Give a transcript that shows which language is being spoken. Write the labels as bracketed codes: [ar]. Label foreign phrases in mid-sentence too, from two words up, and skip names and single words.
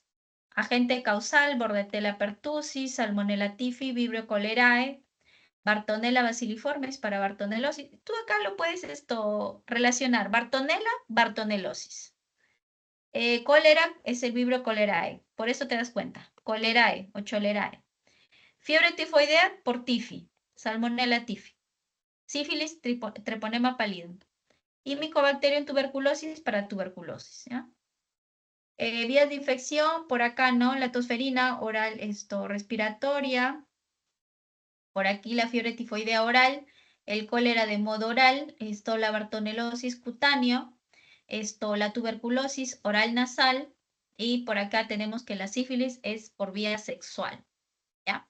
[es] Agente causal, Bordetella pertussis, Salmonella typhi, Vibrio cholerae, Bartonella basiliformes para bartonelosis. Tú acá lo puedes relacionar. Bartonella, bartonelosis. Cólera es el Vibrio cholerae. Por eso te das cuenta. Cholerae o cholerae. Fiebre tifoidea por tifi. Salmonella typhi. Sífilis, treponema pallidum. Y Mycobacterium tuberculosis para tuberculosis. ¿Ya? Vías de infección, por acá, ¿no? La tosferina oral, respiratoria. Por aquí la fiebre tifoidea oral, el cólera de modo oral, la bartonelosis cutáneo, la tuberculosis oral nasal, y por acá tenemos que la sífilis es por vía sexual, ¿ya?